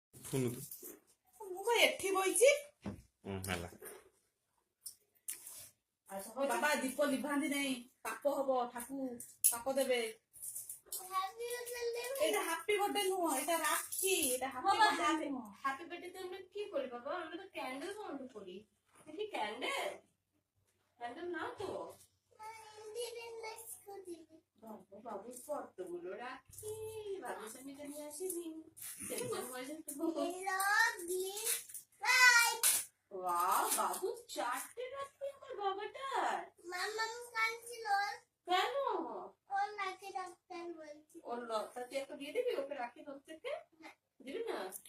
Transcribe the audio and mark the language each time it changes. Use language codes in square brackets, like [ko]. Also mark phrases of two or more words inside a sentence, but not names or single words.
[or] ଶୁଣୁତୁ ମୁଁ କଣ ଏଠି ବଇଛି ହେଲା ବାବା ଦୀପ ଲିଭାନ୍ତି ନାଇଁ ପାପ ହବ ଠାକୁ ପାପ ଦେବେ [bn] এটা হ্যাপি বার্থডে নয় এটা রাখি এটা হ্যাপি বার্থডে নয় [en] happy birthday [bn] তে আমরা কি করি বাবা আমরা তো ক্যান্ডেল বন্ধ করি কি ক্যান্ডেল ক্যান্ডেল না তো বাবু বাবু কতগুলো রাখি বাবু সামনে নিয়ে আসিনি ওয়াও বাবু চারটে রাখি আমার বাবাটার কেন ওর লতা তুই একটা দিয়ে দিবি ওকে রাখি তোর থেকে দিবি না